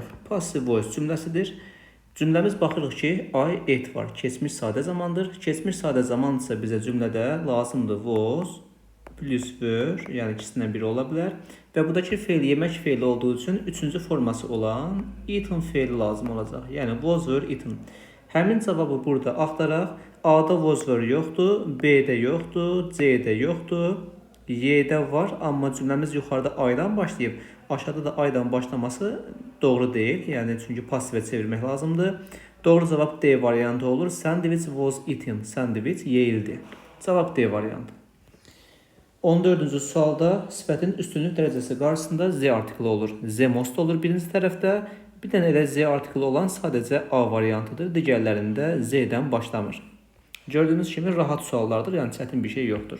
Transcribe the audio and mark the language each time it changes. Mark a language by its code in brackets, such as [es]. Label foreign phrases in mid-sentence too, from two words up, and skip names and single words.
[en] Passive voice [az] cümləsidir. Cümləmiz baxırıq ki, [en] I ate [az] var. Keçmiş sadə zamandır. Keçmiş sadə zaman isə bizə cümlədə lazımdır [en] was plus were, [az] yəni ikisindən biri ola bilər. Və buradakı feil yemək feili olduğu üçün üçüncü forması olan eaten feili lazım olacaq. [en] Yəni was were eaten. [az] Həmin cavabı burada axtaraq. A-da [en] was were [az] yoxdur, B-də yoxdur, C-də yoxdur. Y-də var, amma cümləmiz yuxarıda I-dan başlayıb, aşağıda da I-dan başlaması doğru deyil. Yəni çünki passivə çevirmək lazımdır. Doğru cavab D variantı olur. [en] Sandwich was eaten. [az] Sandwich yeyildi. Cavab D variantı. 14-cü sualda sifətin üstünlük dərəcəsi qarşısında Z artiklı olur. Z most olur birinci tərəfdə. Bir dənə elə Z artiklı olan sadəcə A variantıdır. Digərlərində Z-dən başlamır. Gördüyünüz kimi rahat suallardır, yəni çətin bir şey yoxdur.